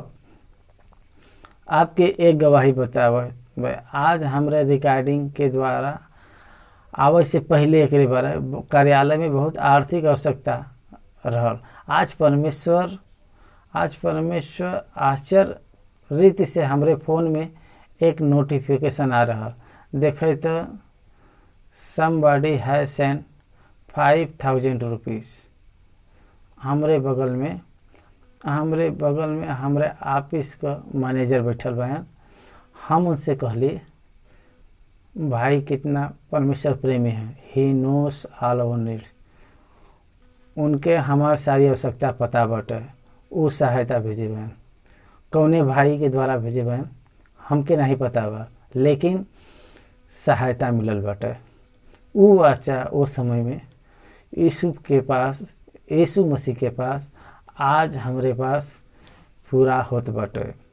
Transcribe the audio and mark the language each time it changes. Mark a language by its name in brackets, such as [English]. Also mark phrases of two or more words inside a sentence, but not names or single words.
[Bhojpuri] आपके एक गवाही बतावे, आज हमारे रिकॉर्डिंग के द्वारा आवे से पहले एक बार कार्यालय में बहुत आर्थिक आवश्यकता रहल। आज परमेश्वर आश्चर्य रीति से हमरे फ़ोन में एक नोटिफिकेशन आ रहा, देखे तो [English] somebody has sent [Bhojpuri] 5,000 रुपीज़। हमरे बगल में हमरे ऑफिस का मैनेजर बैठल बहन, हम उनसे कहली भाई कितना परमेश्वर प्रेमी है, [English] he knows all our needs, [Bhojpuri] उनके हमार सारी आवश्यकता पता बाटे, उ सहायता भेजे बहन, कौने भाई के द्वारा भेजे बहन हमके नहीं पता बा, लेकिन सहायता मिलल बाटे। उ वाचा वो समय में यीशु मसीह के पास आज हमरे पास पूरा होत बाटे।